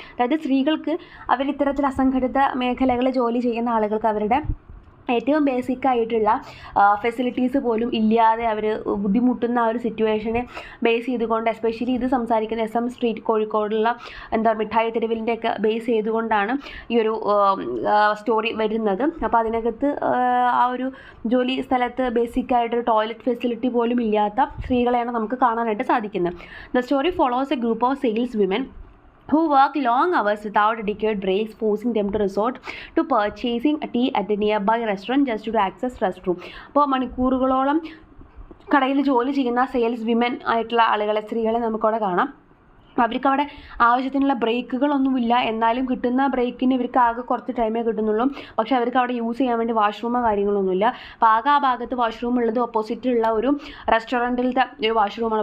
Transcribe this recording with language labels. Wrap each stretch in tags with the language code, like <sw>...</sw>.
<ml>അതായത് സ്ത്രീകൾക്ക് ഇത്തരത്തിൽ അസംഘടിത മേഖലകളിൽ ജോലി ചെയ്യുന്ന ആളുകൾക്ക് അവരുടെ ഏറ്റവും ബേസിക് ആയിട്ടുള്ള ഫെസിലിറ്റീസ് പോലും ഇല്ലാതെ അവർ ബുദ്ധിമുട്ടുന്ന ആ ഒരു സിറ്റുവേഷനെ ബേസ് ചെയ്തുകൊണ്ട്, എസ്പെഷ്യലി ഇത് സംസാരിക്കുന്ന SM സ്ട്രീറ്റ് കോഴിക്കോടുള്ള മിഠായി തെരുവിൻ്റെയൊക്കെ ബേസ് ചെയ്തുകൊണ്ടാണ് ഈ ഒരു സ്റ്റോറി വരുന്നത്. അപ്പോൾ അതിനകത്ത് ആ ഒരു ജോലി സ്ഥലത്ത് ബേസിക്കായിട്ടൊരു ടോയ്ലറ്റ് ഫെസിലിറ്റി പോലും ഇല്ലാത്ത സ്ത്രീകളെയാണ് നമുക്ക് കാണാനായിട്ട് സാധിക്കുന്നത്.</ml> <en>The story follows a group of sales women who work long hours without adequate breaks, forcing them to resort to purchasing a tea at a nearby restaurant just to access restroom.</en> <ml>അപ്പോൾ മണിക്കൂറുകളോളം കടയിൽ ജോലി ചെയ്യുന്ന sales women ആയിട്ടുള്ള ആളുകളെ, സ്ത്രീകളെ നമുക്കവിടെ കാണാം. അവർക്ക് അവിടെ ആവശ്യത്തിനുള്ള ബ്രേക്കുകളൊന്നുമില്ല, എന്നാലും കിട്ടുന്ന ബ്രേക്കിന് ഇവർക്ക് ആകെ കുറച്ച് ടൈമേ കിട്ടുന്നുള്ളൂ. പക്ഷേ അവർക്ക് അവിടെ യൂസ് ചെയ്യാൻ വേണ്ടി വാഷ്റൂമോ കാര്യങ്ങളൊന്നുമില്ല. അപ്പോൾ ആകെ ആ ഭാഗത്ത് വാഷ്റൂം ഉള്ളത് ഓപ്പോസിറ്റുള്ള ഒരു റെസ്റ്റോറൻറ്റിലത്തെ ഒരു വാഷ്റൂമാണ്.</ml>